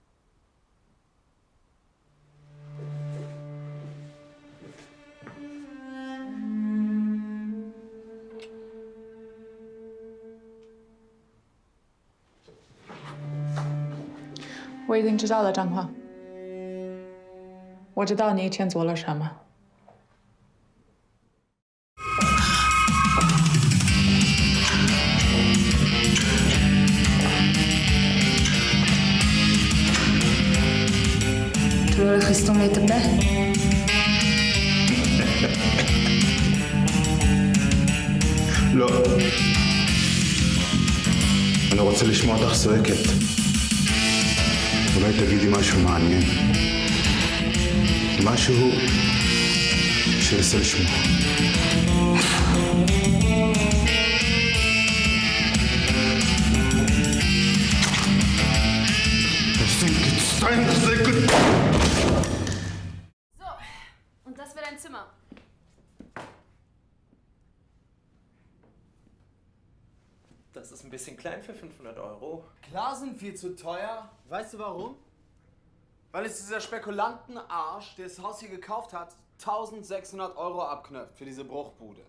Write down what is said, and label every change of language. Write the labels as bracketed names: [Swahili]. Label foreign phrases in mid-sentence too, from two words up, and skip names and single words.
[Chinese] 我已经知道了，张华。我知道你以前做了什么。 [French] Tu veux le restant s'il te plaît? [Hebrew] לא. אני רוצה לשמוע אותך צועקת. אולי תגידי משהו מעניין. משהו שינסה לשמוע. [English] I think it's time to say goodbye. [German] So, und das wäre dein Zimmer. Das ist ein bisschen klein für 500 €. Klar sind viel zu teuer. Weißt du warum? Weil es dieser Spekulantenarsch, der das Haus hier gekauft hat, 1600 € abknöpft für diese Bruchbude.